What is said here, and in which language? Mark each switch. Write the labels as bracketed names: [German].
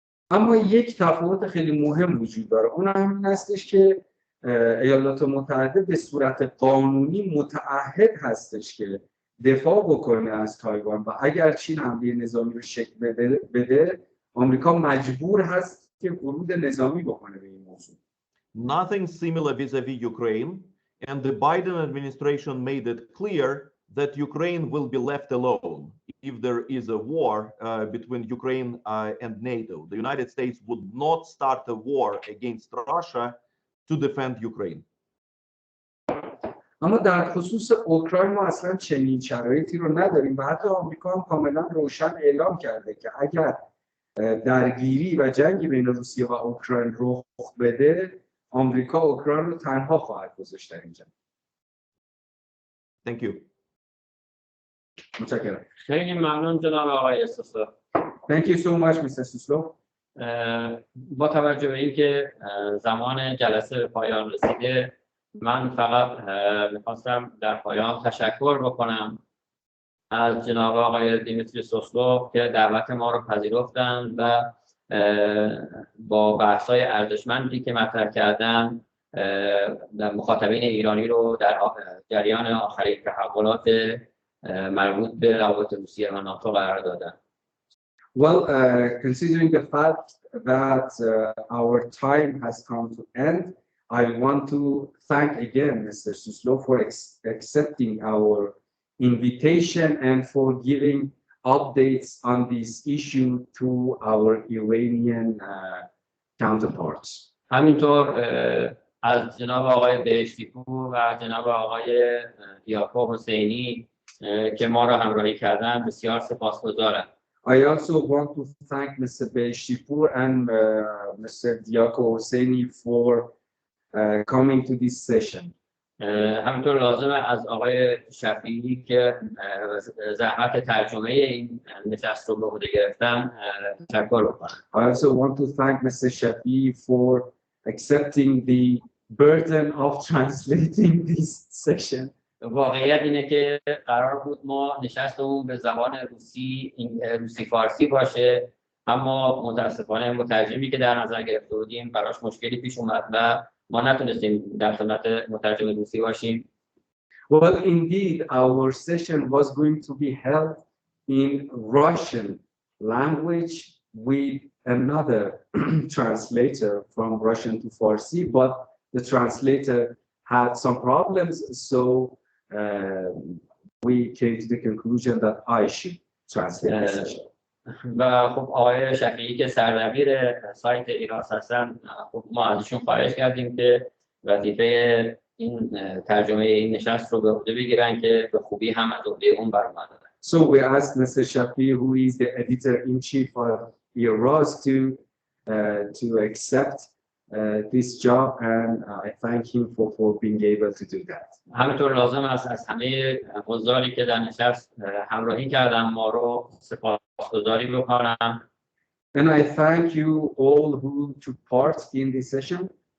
[Persian] اما یک تفاوت خیلی مهم وجود داره، اون هم هستش که ایالات متحده به صورت قانونی متعهد هستش که دفاع بکنه از تایوان و اگر چین حمله نظامی رو شکل بده، آمریکا مجبور هست که ورود نظامی بکنه به این موضوع. [English] Nothing similar vis-a-vis Ukraine, and the Biden administration made it clear that Ukraine will be left alone if there is a war between Ukraine and NATO. The United States would not start a war against Russia to defend Ukraine. [Persian] اما در خصوص اوکراین ما اصلا چنین شرایطی رو نداریم و حتی آمریکا هم کاملا روشن اعلام کرده که اگر درگیری و جنگی بین روسیه و اوکراین رخ بده، آمریکا اوکراین رو تنها خواهد گذاشت در این جنگ. [English] Thank you. [Persian] متشکرم. خیلی ممنون جناب آقای سوسلوف. [English] Thank you so much, Mr. Suslov. [Persian] با توجه به اینکه زمان جلسه به پایان رسیده، من فقط میخواستم در پایان تشکر بکنم از جناب آقای دمیتری سوسلوف که دعوت ما رو پذیرفتند و با بحث‌های ارزشمندی که مطرح کردن مخاطبین ایرانی رو در جریان آخرین تحولات مربوط به روابط روسیه و ناتو قرار دادن. [English] Well, considering the fact that our time has come to end, I want to thank again Mr. Suslov for accepting our invitation and for giving updates on this issue to our Iranian counterparts. [Persian] همینطور از جناب آقای بهشتی‌پور و جناب آقای دیاکو حسینی که ما را همراهی کردن بسیار سپاسگزارم. [English] I also want to thank Mr. Beheshtipur and Mr. Diako Hosseini for coming to this session. [Persian] همینطور لازمه از آقای شفیعی که زحمت ترجمه این نشست رو به عهده گرفتن تشکر بکنم. [English] I also want to thank Mr. Shafi for accepting the burden of translating this session. [Persian] واقعیت اینه که قرار بود ما نشستمون به زبان روسی فارسی باشه، اما متاسفانه مترجمی که در نظر گرفته بودیم براش مشکلی پیش اومد و ما نتونستیم در خدمت مترجم روسی باشیم. [English] Well, indeed, our session was going to be held in Russian language with another translator from Russian to Farsi, but the translator had some problems, so we came to the conclusion that I should translate the session. [Persian] و خب آقای شفیعی که سردبیر سایت ایراس هستن، خب ما ازشون خواهش کردیم که وظیفه این ترجمه این نشست رو به عهده بگیرن که به خوبی هم از عهده اون برآمده. [English] So we asked Mr. Shafi, who is the editor-in-chief of IRAS, to accept this job, and I thank him for being able to do that. [Persian] همینطور لازم است از همه حضاری که در نشست همراهی کردن ما رو سپاسگزاری بکنم. [English] And I thank you all who took part in this session.